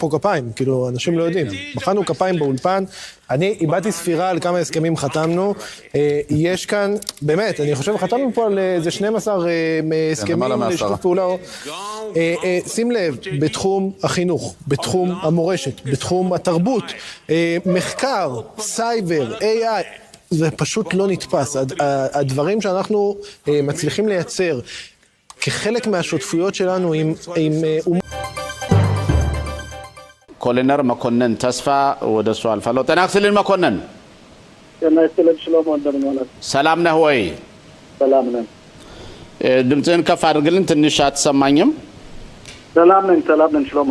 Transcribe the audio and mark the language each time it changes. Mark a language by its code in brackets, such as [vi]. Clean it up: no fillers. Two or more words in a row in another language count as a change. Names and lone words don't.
[he] כאילו אנשים לא יודעים, מחאנו כפיים באולפן אני איבדתי ספירה על כמה הסכמים חתמנו, יש כאן, באמת, אני חושב חתמנו פה על איזה 12 הסכמים לשיתוף פעולה, שים לב, בתחום החינוך, בתחום המורשת, בתחום התרבות, מחקר, סייבר, AI, זה פשוט לא נתפס. הדברים שאנחנו מצליחים לייצר כחלק מהשותפויות שלנו עם [am] ኮሎኔል መኮንን ተስፋ ወደሱ አልፋለሁ። ጤና ይስጥልኝ መኮንን። ጤና ይስጥልኝ ሽሎሞ እንደምን ሰላም ነህ ወይ? ሰላም ነኝ። ድምፅህን ከፍ አድርግልን፣ ትንሽ አትሰማኝም። ሰላም ነኝ ሽሎሞ።